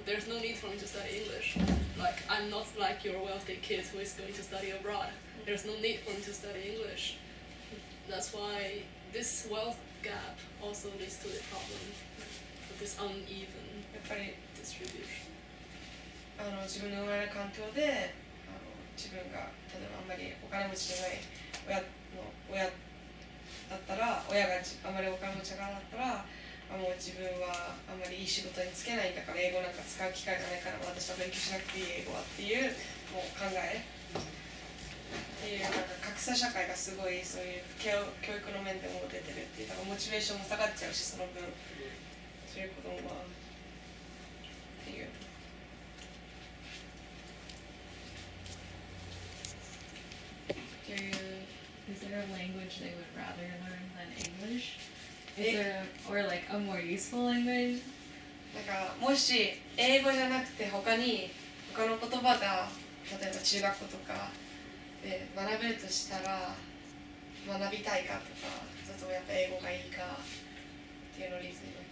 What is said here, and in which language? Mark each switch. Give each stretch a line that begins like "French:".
English: There's no need for me to study English. Like I'm not like your wealthy kid who is going to study abroad. There's no need for me to study English. That's why this wealth gap also leads to the problem of this uneven
Japanese: やっぱり
English: distribution.
Japanese: 自分の生まれる環境で自分が例えばあんまりお金持ちじゃない親だったら、親があんまりお金持ちがなかったら、もう自分はあんまりいい仕事に就けないんだから英語なんか使う機会がないから私は勉強しなくていい英語はっていうもう考えっていうなんか格差社会がすごいそういう教育の面でも出てるっていうだからモチベーションも下がっちゃうしその分そういう子供はっていう。
English: Is there a language they would rather learn than English? Is there, or like a more useful language?
Japanese: なんかもし英語じゃなくて他の言葉が例えば中学校とかで学べるとしたら学びたいかとかそれともやっぱ英語がいいかっていうのをリズム